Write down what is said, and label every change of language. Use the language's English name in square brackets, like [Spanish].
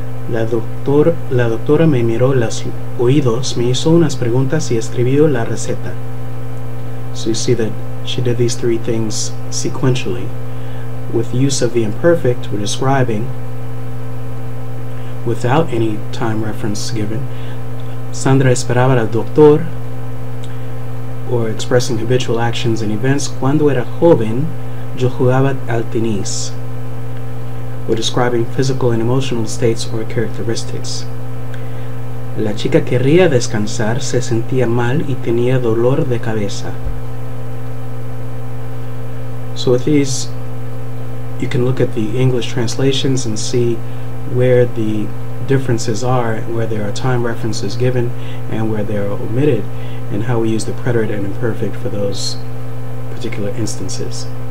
[Spanish] La doctora me miró los oídos, me hizo unas preguntas y escribió la receta. [English] So you see that she did these three things sequentially. With use of the imperfect, we're describing without any time reference given. [Spanish] Sandra esperaba al doctor, [English] or expressing habitual actions and events. [Spanish] Cuando era joven, yo jugaba al tenis. [English] Or describing physical and emotional states or characteristics. [Spanish] La chica quería descansar, se sentía mal y tenía dolor de cabeza. [English] So with these, you can look at the English translations and see where the differences are, where there are time references given and where they are omitted, and how we use the preterite and imperfect for those particular instances.